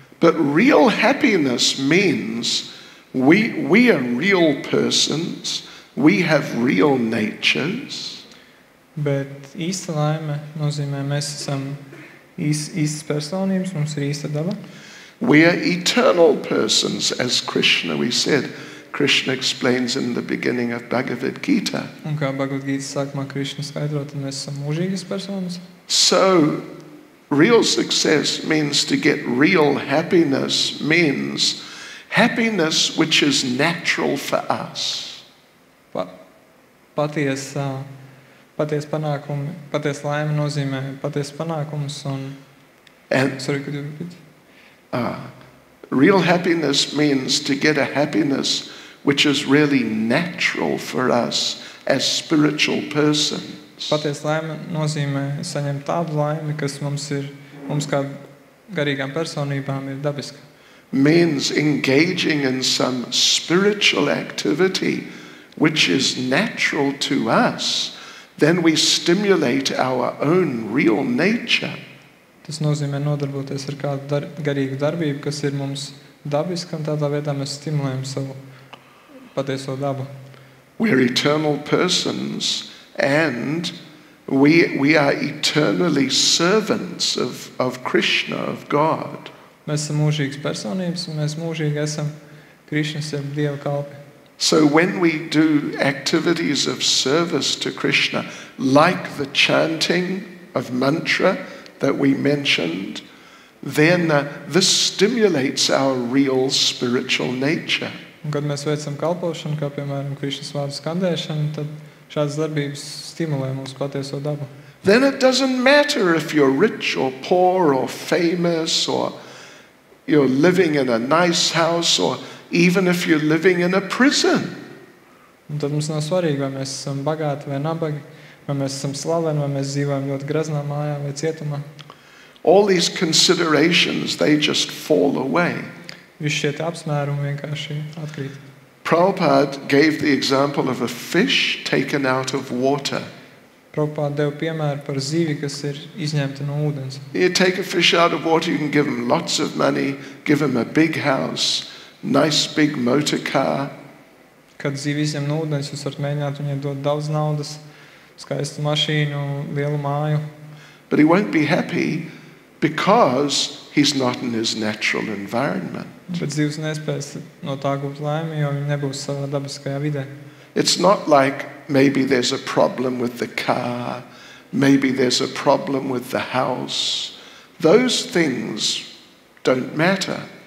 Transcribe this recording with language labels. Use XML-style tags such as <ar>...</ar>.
<en>But real happiness means we are real persons, we have real natures.</en> <lv>Bet īsta laime nozīmē, mēs esam īstas personības, mums ir īsta daba.</lv> <en>We are eternal persons, as Krishna, we said. Krishna explains in the beginning of Bhagavad Gita.</en> <lv>Un kā Bhagavad Gītas sākumā Krišna skaidro, tad mēs esam mūžīgas personas.</lv> <en>So, real success means to get real happiness, means happiness which is natural for us.</en> <lv>Paties panākumi, paties laime nozīmē paties panākums un...</lv> <en>Sorry, could you repeat? Real happiness means to get a happiness which is really natural for us as spiritual persons.</en> <lv>Paties laime nozīmē saņemt tādu laimi, kas mums kā garīgām personībām ir dabiska.</lv> <en>Means engaging in some spiritual activity which is natural to us, then we stimulate our own real nature.</en> <lv>Tas nozīmē nodarboties ar kādu garīgu darbību, kas ir mums dabiska, un tādā veidā mēs stimulējam savu patieso dabu.</lv> <en>We're eternal persons and we are eternally servants of Krishna, of God.</en> <lv>Mēs esam mūžīgas personības, un mēs mūžīgi esam Krišnas, jeb Dieva kalpi.</lv> <en>So when we do activities of service to Krishna, like the chanting of mantra that we mentioned, then this stimulates our real spiritual nature.</en> <lv>Un kad mēs veicam kalpošanu, kā piemēram Krišnas vārdu skandēšanu, tad šādas darbības stimulē mūsu patieso dabu.</lv> <en>Then it doesn't matter if you're rich or poor or famous or you're living in a nice house or even if you're living in a prison.</en> <lv>Un tad mums nav svarīgi, vai mēs esam bagāti vai nabagi, vai mēs esam slaveni, vai mēs dzīvojam ļoti graznā mājā vai cietumā.</lv> <en>All these considerations, they just fall away.</en> <lv>Visi šie apsmērumi vienkārši atkrīt.</lv> <en>Prabhupada gave the example of a fish taken out of water.</en> <lv>Prabhupada deva piemēru par zivi, kas ir izņemta no ūdens.</lv> <en>You take a fish out of water, you can give him lots of money, give him a big house, nice big motor car.</en> <lv>Kad zivi izņem no ūdens, jūs varat mēģināt viņai dot daudz naudas, skaistu mašīnu, lielu māju.</lv> <en>But he won't be happy because he's not in his natural environment.</en> <lv>Bet zivs nespēs no tā gūt laimi, jo viņi nebūs savā dabiskajā vidē.</lv> <en>It's not like maybe there's a problem with the car, maybe there's a problem with the house. Those things don't matter.</en>